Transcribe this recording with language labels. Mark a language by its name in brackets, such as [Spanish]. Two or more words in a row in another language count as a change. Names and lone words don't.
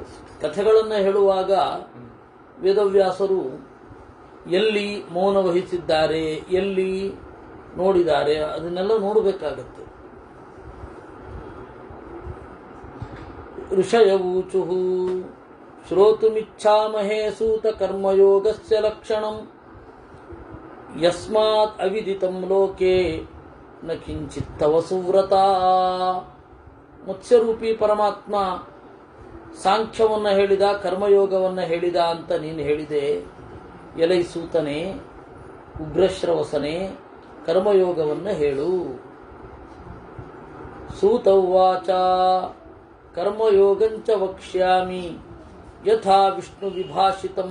[Kannada] ಕಥೆಗಳನ್ನು ಹೇಳುವಾಗ ವೇದವ್ಯಾಸರು ಎಲ್ಲಿ ಮೌನ ವಹಿಸಿದ್ದಾರೆ, ಎಲ್ಲಿ ನೋಡಿದ್ದಾರೆ, ಅದನ್ನೆಲ್ಲ ನೋಡಬೇಕಾಗತ್ತೆ. [Sanskrit] ಋಷಯವೂಚುಃ ಶ್ರೋತುಮಿಚ್ಛಾಮಹೇ ಸೂತ ಕರ್ಮಯೋಗಸ್ಯ ಲಕ್ಷಣಂ ಯಸ್ಮಾತ್ ಅವಿದಿತಂ ಲೋಕೆ ನ ಕಿಂಚಿತ್ ತವ ಸುವ್ರತಾ. [Kannada] ಮತ್ಸ್ಯರೂಪಿ ಪರಮಾತ್ಮ ಸಾಂಖ್ಯವನ್ನು ಹೇಳಿದ, ಕರ್ಮಯೋಗವನ್ನು ಹೇಳಿದ ಅಂತ ನೀನು ಹೇಳಿದೆ. ಎಲೈ ಸೂತನೇ, ಉಗ್ರಶ್ರವಸನೆ, ಕರ್ಮಯೋಗವನ್ನು ಹೇಳು. [Sanskrit] ಸೂತ ಉವಾಚ ಕರ್ಮಯೋಗಂಚ ವಕ್ಷ್ಯಾಮಿ ಯಥಾ ವಿಷ್ಣು ವಿಭಾಷಿತಂ.